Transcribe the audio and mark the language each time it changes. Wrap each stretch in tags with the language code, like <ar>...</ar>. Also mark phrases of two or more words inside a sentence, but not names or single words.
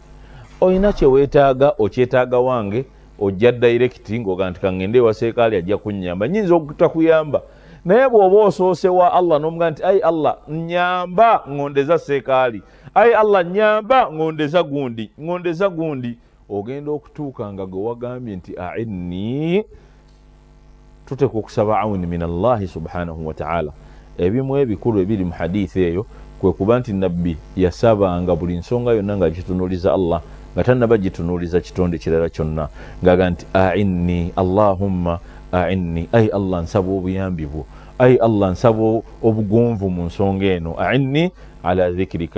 <lg>Oyina kye weetaaga, okyetaaga wange, ojja direct ng'oga nti kangende ewa seekaali ajja kunnyamba, nnyinza okutakuyamba. Naye bw'oba osoose wa Allah n'omuga nti ai Allah nnyamba ngondeza seekaali, ai Allah nnyamba ngondeza gundi, ogenda okutuuka nga gwe wagambye nti a'inni. Tuteekwa okusaba</lg> <ar>عون من الله سبحانه وتعالى.</ar> <lg>Ebimu ebikulu ebiri mu hadithi eyo kwe kuba nti nabbi yasabanga buli nsonga yonna nga gitunuuliza Allah, nga tannaba gitunuuliza kitonde kirala kyonna, ng'aga nti a'inni,</lg> <ar>اللهم أعني,</ar> <lg>ai Allah nsaba obuyambi bwo, ai Allah nsaba obugonvu mu nsonga eno,</lg> <ar>أعني على ذكرك.</ar>